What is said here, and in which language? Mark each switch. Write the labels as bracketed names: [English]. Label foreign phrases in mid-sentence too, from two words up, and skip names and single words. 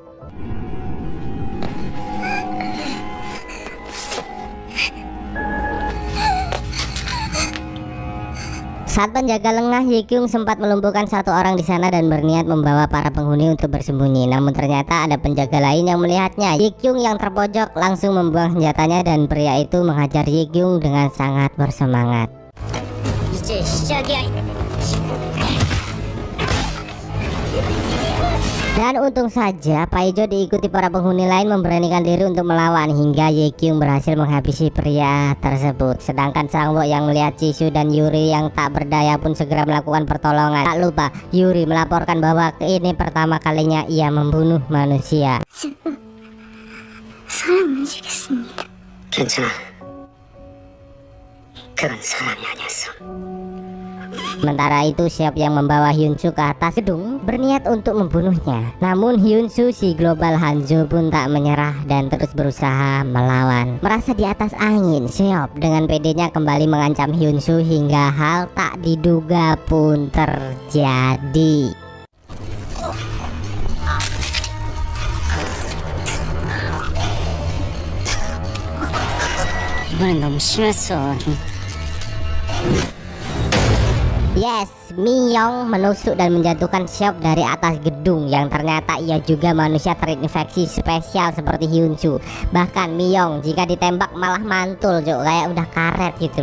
[Indonesian] Saat penjaga lengah, Ye Kyung sempat melumpuhkan satu orang di sana dan berniat membawa para penghuni untuk bersembunyi. Namun ternyata ada penjaga lain yang melihatnya. Ye Kyung yang terpojok langsung membuang senjatanya dan pria itu menghajar Ye Kyung dengan sangat bersemangat. [Korean] 이제 시작이야. [Indonesian] Dan untung saja Paijo diikuti para penghuni lain memberanikan diri untuk melawan hingga Ye Kyung berhasil menghabisi pria tersebut. Sedangkan Sang-woo yang melihat Jisoo dan Yuri yang tak berdaya pun segera melakukan pertolongan. Tak lupa Yuri melaporkan bahwa ini pertama kalinya ia membunuh manusia. [Korean] 사람 움직였습니다. 괜찮아. 그건 사람이 아니었어. [Indonesian] Sementara itu Seop yang membawa Hyun Soo ke atas gedung berniat untuk membunuhnya. Namun Hyun Soo si global Hanzo pun tak menyerah dan terus berusaha melawan. Merasa di atas angin, Seop dengan pedenya kembali mengancam Hyun Soo hingga hal tak diduga pun terjadi. [Korean] 이번엔 너무 심했어. [Indonesian] Yes, Miyong menusuk dan menjatuhkan Seop dari atas gedung yang ternyata ia juga manusia terinfeksi spesial seperti Hyun Soo. Bahkan Miyong jika ditembak malah mantul, kayak udah karet gitu.